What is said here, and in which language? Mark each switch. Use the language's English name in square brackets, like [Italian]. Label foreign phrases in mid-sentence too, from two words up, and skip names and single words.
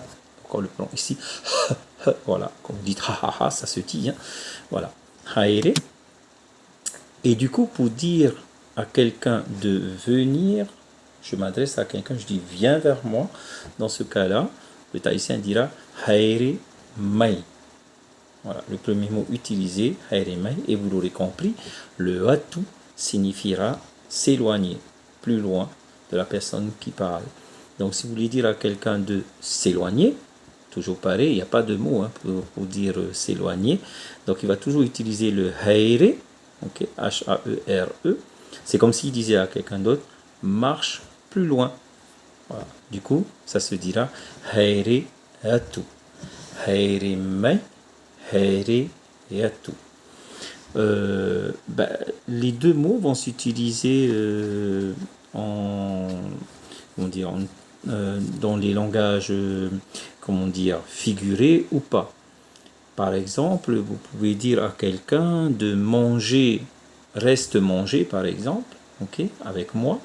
[French] Quand on le prend ici, voilà, comme vous dites ha ha ha, ça se dit, hein, voilà, haere. Et du coup, pour dire à quelqu'un de venir, je m'adresse à quelqu'un, je dis viens vers moi. Dans ce cas-là, le tahitien dira [Tahitian] haere mai. [French] Voilà, le premier mot utilisé, [Tahitian] haere mai, [French] et vous l'aurez compris, le atu signifiera s'éloigner, plus loin de la personne qui parle. Donc, si vous voulez dire à quelqu'un de s'éloigner, toujours pareil, il n'y a pas de mot hein, pour dire s'éloigner. Donc, il va toujours utiliser le haere, okay, H-A-E-R-E. C'est comme s'il disait à quelqu'un d'autre, marche plus loin. Voilà. Du coup, ça se dira [Tahitian] haere atu. Haere mai, haere atu. [French] Les deux mots vont s'utiliser dans les langages figurés ou pas. Par exemple, vous pouvez dire à quelqu'un de manger, reste manger par exemple, okay, avec moi.